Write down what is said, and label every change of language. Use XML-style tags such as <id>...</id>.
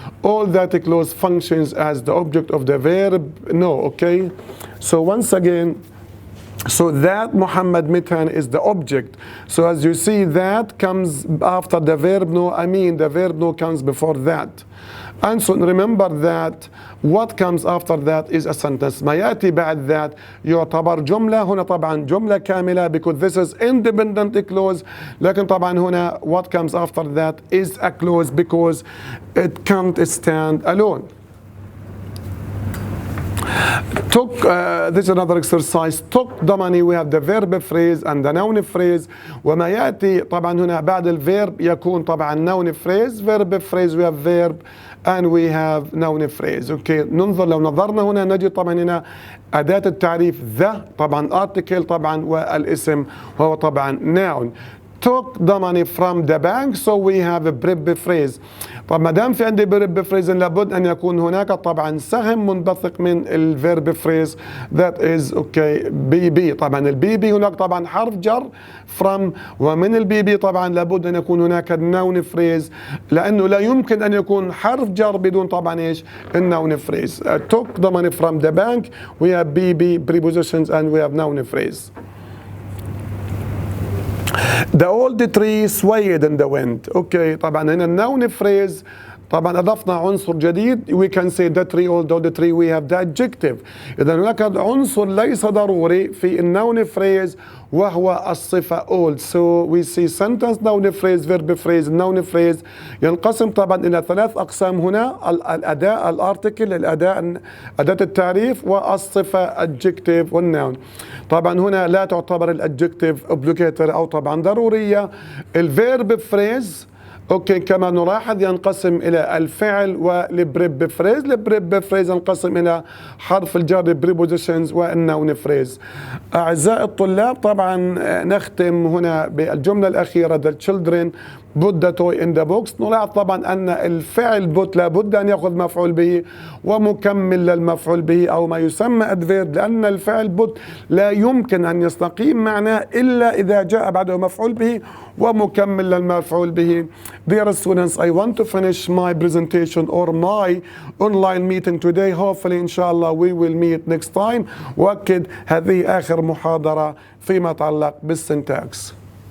<en>All that clause functions as the object of the verb know. Okay. So once again, so that Muhammad met Hani is the object. So as you see, that comes after the verb know. The verb know comes before that. And so remember that what comes after that is a sentence.</en> <ar>ما يأتي بعد that يعتبر جملة. هنا طبعا جملة كاملة</ar> <en>because this is independent clause.</en> <ar>لكن طبعا هنا</ar> <en>what comes after that is a clause because it can't stand alone. This is another exercise. took the money. We have the verb phrase and the noun phrase.</en> <ar>وما يأتي طبعا هنا بعد الverb يكون طبعا noun phrase.</ar> <en>Verb phrase we have verb and we have noun phrase.</en> <ar>Okay, ننظر لو نظرنا هنا نجد طبعا هنا أداة التعريف the طبعا article طبعا والاسم وهو طبعا noun.</ar> <en>Took the money from the bank, so we have a verb phrase.</en> <ar>طب ما دام في عندي verb phrase لابد ان يكون هناك طبعا سهم منبثق من الverb phrase</ar> <en>that is okay</en> <ar>بي. طبعا البي هناك طبعا حرف جر from, ومن البي طبعا لابد ان يكون هناك noun phrase لانه لا يمكن ان يكون حرف جر بدون طبعا ايش الnoun phrase.</ar> <en>Took the money from the bank, we have be prepositions and we have noun phrase. The old tree swayed in the wind.</en> <ar>Okay, طبعا هنا النون phrase طبعا أضفنا عنصر جديد.</ar> <en>We can say the tree, although the tree we have the adjective.</en> <ar>إذا هناك عنصر ليس ضروري في النون phrase وهو الصفة old.</ar> <en>So we see sentence, noun phrase, verb phrase, noun phrase</en> <ar>ينقسم طبعا إلى ثلاث أقسام هنا. الأداة الارتكل، الأداة أداة التعريف، والصفة adjective والnoun. طبعا هنا لا تعتبر الادجكتيف obligatory أو طبعا ضرورية. الفيرب phrase اوكي كما نلاحظ ينقسم الى الفعل والبريب فريز. البريب فريز ينقسم الى حرف الجر prepositions والنون فريز. اعزائي الطلاب طبعا نختم هنا بالجمله الاخيره</ar> <en>the children put the toy in the box.</en> <ar>نلاحظ طبعا ان الفعل put لابد ان ياخذ مفعول به ومكمل للمفعول به او ما يسمى adverb، لان الفعل put لا يمكن ان يستقيم معناه الا اذا جاء بعده مفعول به ومكمل للمفعول به.</ar> <en>Dear students, I want to finish my presentation or my online meeting today. Hopefully inshallah we will meet next time.</en> <ar>وأكد هذه آخر محاضرة فيما يتعلق بالسنتاكس.</ar>